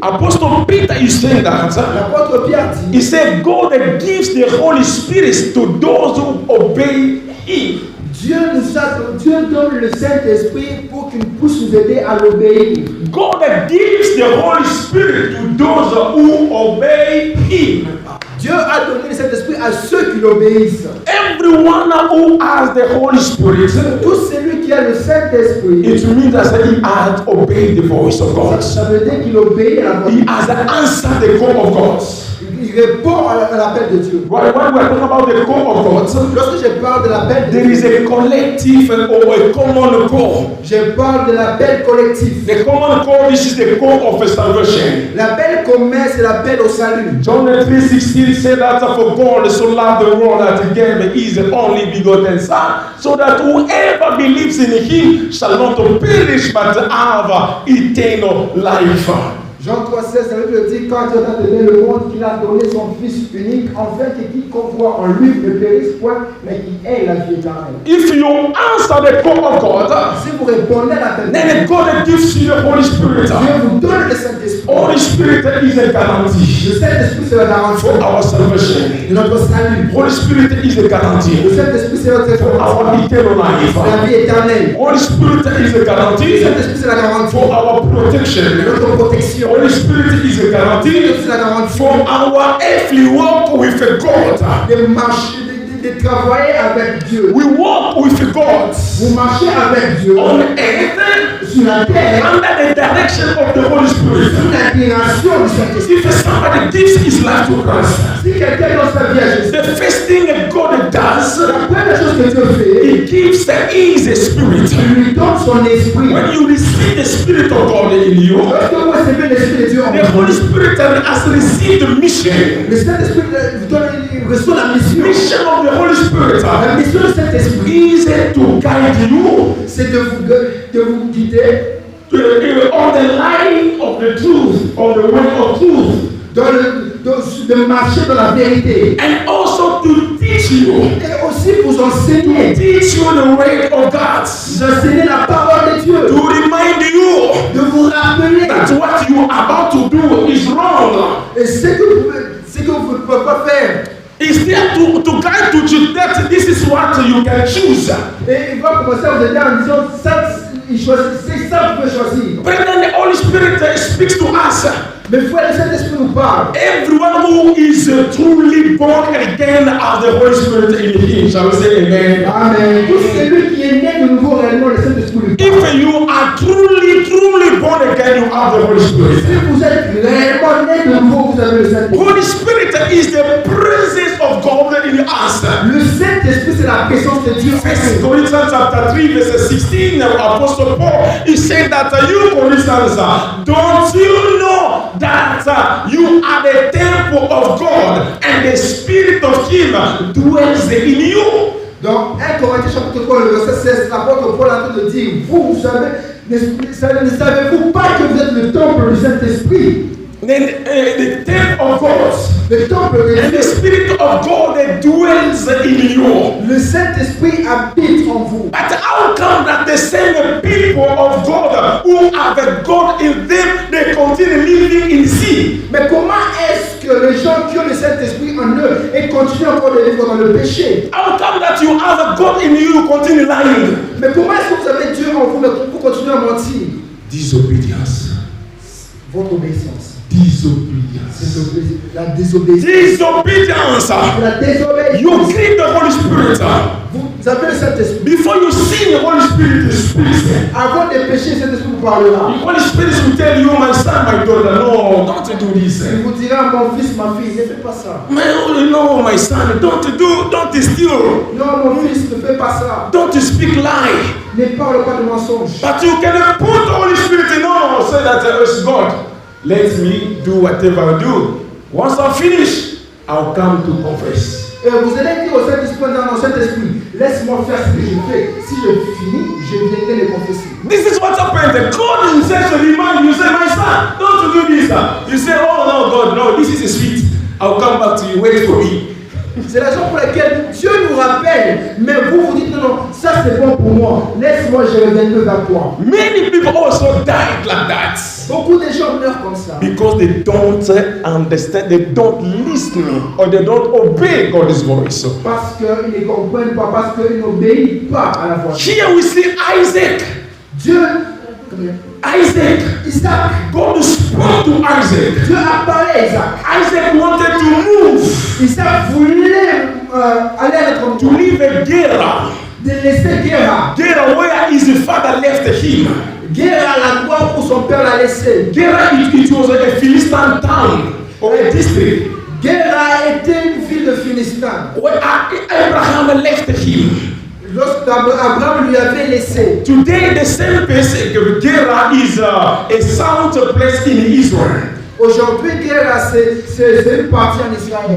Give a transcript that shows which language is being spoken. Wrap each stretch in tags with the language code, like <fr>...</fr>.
<en>Apostle Peter is saying that.</en> <fr>L'apôtre Pierre dit,</fr> <en>He said, God gives the Holy Spirit to those who obey Him.</en> <fr>Dieu donne le Saint-Esprit pour qu'il puisse nous aider à l'obéir.</fr> <en>God gives the Holy Spirit to those who obey Him.</en> <fr>Dieu a donné le Saint-Esprit à ceux qui l'obéissent.</fr> <en>Everyone who has the Holy Spirit,</en> <fr>Tout celui qui a le Saint-Esprit,</fr> <en>it means that he has obeyed the voice of God.</en> <fr>ça veut dire qu'il obéit à la voix de</fr> <en>He</en> <fr>Dieu.</fr> <en>has answered the call of God.</en> <fr>Il répond à l'appel de Dieu.</fr> <en>When we are talking about the call of God,</en> <fr>Lorsque je parle de l'appel de</fr> <en>there is</en> <fr>Dieu,</fr> <en>a collective or a common call.</en> <fr>je parle de l'appel collectif.</fr> <en>The common call, this is the call of salvation.</en> <fr>L'appel commun, c'est l'appel au salut.</fr> <en>John 3:16 said that for God so loved the world that he gave his only begotten Son, so that whoever believes in him shall not perish but have eternal life.</en> <fr>Jean 3,16, ça veut dire quand Dieu a donné le monde, qu'il a donné son Fils unique, afin que quiconque croit en lui ne périsse point, mais qu'il ait la vie éternelle.</fr> <en>If you answer the call of God,</en> <fr>Si vous répondez à l'appel de Dieu,</fr> <en>then God gives you the Holy Spirit.</en> <fr>Dieu vous donne le Saint-Esprit.</fr> <en>Holy Spirit is a guarantee</en> <fr>Le Saint-Esprit, c'est la garantie</fr> <en>for our salvation.</en> <fr>de notre salut.</fr> <en>Holy Spirit is a guarantee</en> <fr>Le Saint-Esprit, c'est notre</fr> <en>for our eternal life.</en> <fr>la vie éternelle.</fr> <en>Holy Spirit is a</en> <fr>Le</fr> <en>guarantee</en> <fr>Saint-Esprit, c'est la garantie</fr> <en>for our protection.</en> <fr>de notre protection.</fr> <en>Holy Spirit is a guarantee</en> <fr>C'est la garantie</fr> <en>for our earthly walk with God.</en> <fr>de marcher, de travailler avec Dieu.</fr> <en>We walk with God</en> <fr>Vous marchez avec Dieu</fr> <en>on earth</en> <fr>sur la terre</fr> <en>under the direction of the Holy Spirit.</en> <fr>sous l'inspiration du Saint-Esprit.</fr> <en>If somebody gives his life to Christ,</en> <fr>Si quelqu'un donne sa vie à Jésus,</fr> <en>the first thing God does,</en> <fr>la première chose que Dieu fait,</fr> <en>He gives His Spirit.</en> <fr>il lui donne son esprit.</fr> <en>When you receive the Spirit of God in you,</en> <fr>Lorsque vous recevez l'esprit de Dieu en</fr> <en>the</en> <fr>vous,</fr> <en>Holy Spirit has received the mission.</en> <fr>le Saint-Esprit vous donne, il reçoit la mission.</fr> <en>Mission of the Holy Spirit</en> <fr>La mission du Saint-Esprit,</fr> <en>is to guide you</en> <fr>c'est de vous guider</fr> <en>on the line of the truth, on the way of truth,</en> <fr>de marcher dans la vérité.</fr> <en>and also to teach you,</en> <fr>Et aussi vous enseigner,</fr> <en>teach you the way of God,</en> <fr>vous enseigner la parole de Dieu,</fr> <en>to remind you</en> <fr>de vous rappeler</fr> <en>that what you are about to do is wrong.</en> <fr>et ce que vous ne pouvez pas faire.</fr> <en>It's there to guide you that this is what you can choose.</en> <fr>Et il va commencer à vous aider en disant ça, il choisit, c'est ça que vous pouvez choisir.</fr> <en>Brethren, the Holy Spirit speaks to us.</en> <fr>Mais frère, le Saint-Esprit nous parle.</fr> <en>Everyone who is truly born again has the Holy Spirit in him. Shall we say amen? Amen.</en> <fr>Tout celui qui est né de nouveau réellement, le Saint-Esprit nous parle.</fr> <en>If you are truly born again, you have the Holy Spirit.</en> <fr>Si vous êtes réellement né de nouveau, vous avez le Saint-Esprit.</fr> <en>Holy Spirit is the presence of God in us.</en> <fr>Le Saint-Esprit, c'est la présence de Dieu.</fr> <en>1 Corinthians chapter 3, verse 16, Apostle Paul, he said that you Corinthians, don't you know that you are the temple of God and the Spirit of Him dwells in you?</en> <fr>Dans 1 Corinthiens chapitre 3, le verset 16, l'apôtre Paul est en train de dire, vous savez, ne savez-vous pas que vous êtes le temple du Saint-Esprit?</fr> <en>Then the temple of God</en> <fr>Le temple de</fr> <en>and the</en> <fr>Dieu,</fr> <en>Spirit of God that dwells in you.</en> <fr>le Saint-Esprit habite en vous.</fr> <en>But how come that the same people of God who have God in them, they continue living in sin?</en> <fr>Mais comment est-ce que les gens qui ont le Saint-Esprit en eux et continuent encore de vivre dans le péché?</fr> <en>How come that you have God in you, you continue lying?</en> <fr>Mais comment est-ce que vous avez Dieu en vous, mais vous continuez à mentir?</fr> <en>Disobedience.</en> <fr>Votre obéissance.</fr> <en>Disobedience.</en> <fr>La désobéissance.</fr> <en>Disobedience.</en> <fr>La désobéissance.</fr> <en>You grieve the Holy Spirit.</en> <fr>Vous avez le Saint-Esprit.</fr> <en>Before you sin, the Holy Spirit speaks.</en> <fr>Avant de pécher, le Saint-Esprit vous parlera.</fr> <en>The Holy Spirit will tell you, my son, my daughter, no, don't do this.</en> <fr>Il vous dira, mon fils, ma fille, ne fais pas ça.</fr> <en>No, my son, don't steal.</en> <fr>Non, mon fils, ne fais pas ça.</fr> <en>Don't speak lie.</en> <fr>Ne parle pas de mensonge.</fr> <en>But you can put the Holy Spirit in, no, say that it's God. Let me do whatever I do. Once I finish, I'll come to confess.</en> <fr>Et vous allez dire au Saint-Esprit, dans le Saint-Esprit, laisse-moi faire ce que je fais. Si je finis, je viendrai le confesser.</fr> <en>This is what happened. God himself will remind you, say, my son, don't do this. You say, oh no, God, no, this is sweet. I'll come back to you, wait for me.</en> <fr>C'est la raison pour laquelle Dieu nous rappelle, mais vous dites non, ça c'est bon pour moi, laisse-moi, je reviendrai vers toi.</fr> <en>Many people also died like that.</en> <fr>Beaucoup de gens meurent comme ça.</fr> <en>Because they don't understand, they don't listen, or they don't obey God's voice.</en> <fr>Parce qu'ils ne comprennent pas, parce qu'ils n'obéissent pas à la voix.</fr> <en>Here we see Isaac.</en> <fr>Dieu, Isaac.</fr> <en>God spoke to Isaac.</en> <fr>Dieu a parlé à Isaac.</fr> <en>Isaac wanted to move.</en> <fr>Isaac voulait aller à notre</fr> <en>To leave a Gerar.</en> <fr>de laisser Guéra.</fr> <en>Gerar where his father left him.</en> <fr>Guéra, l'endroit où son père l'a laissé.</fr> <en>Gerar, it was a Philistine town or a district.</en> <fr>Guéra était une ville de Philistin.</fr> <en>Where Abraham left him.</en> <fr>Lorsqu'Abraham lui avait laissé.</fr> <en>Today, the same place, Gerar is a south place in Israel.</en> <fr>Aujourd'hui, Guéra, c'est une partie en Israël.</fr>